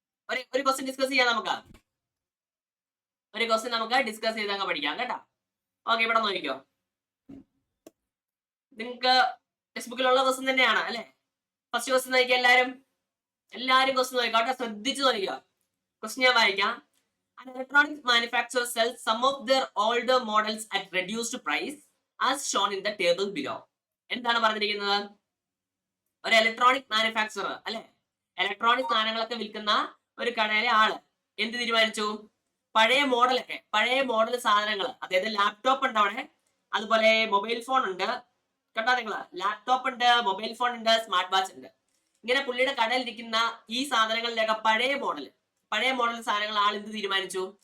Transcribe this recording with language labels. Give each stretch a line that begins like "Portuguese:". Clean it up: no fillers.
Malayalam: ഒരു question discuss ചെയ്യാം. ഒരു ക്വസ്റ്റ്യൻ നമുക്ക് ഡിസ്കസ് ചെയ്ത് അങ്ങ് പഠിക്കാം കേട്ടോ. ഓക്കെ, ഇവിടെ നോക്കിക്കോ. നിങ്ങൾക്ക് ടെക്സ്റ്റ് ബുക്കിലുള്ള ക്വസ്റ്റ്യൻ തന്നെയാണ് അല്ലെ? ഫസ്റ്റ് ക്വസ്റ്റ്യൻ നോക്കിയാൽ എല്ലാരും ക്വസ്റ്റ്യൻ നോക്കാം കേട്ടോ, ശ്രദ്ധിച്ച് നോക്കുക. ക്വസ്റ്റ്യൻ ഞാൻ വായിക്കാം.
English: An electronics manufacturer sells some of their older models at reduced price as shown in the table below.
Malayalam: എന്താണ് പറഞ്ഞിരിക്കുന്നത്? ഒരു ഇലക്ട്രോണിക് മാനുഫാക്ചറർ അല്ലെ, ഇലക്ട്രോണിക് സാധനങ്ങളൊക്കെ വിൽക്കുന്ന ഒരു കടയിലെ ആള് എന്ത് തീരുമാനിച്ചു? പഴയ മോഡൽ സാധനങ്ങൾ, അതായത് ലാപ്ടോപ്പ് ഉണ്ട് അവിടെ, അതുപോലെ മൊബൈൽ ഫോൺ ഉണ്ട് കേട്ടോ. നിങ്ങള് ലാപ്ടോപ്പ് ഉണ്ട്, മൊബൈൽ ഫോൺ ഉണ്ട്, സ്മാർട്ട് വാച്ച് ഉണ്ട്. ഇങ്ങനെ പുള്ളിയുടെ കടയിൽ ഇരിക്കുന്ന ഈ സാധനങ്ങളിലൊക്കെ പഴയ മോഡൽ സാധനങ്ങൾ ആൾ എന്ത് തീരുമാനിച്ചു?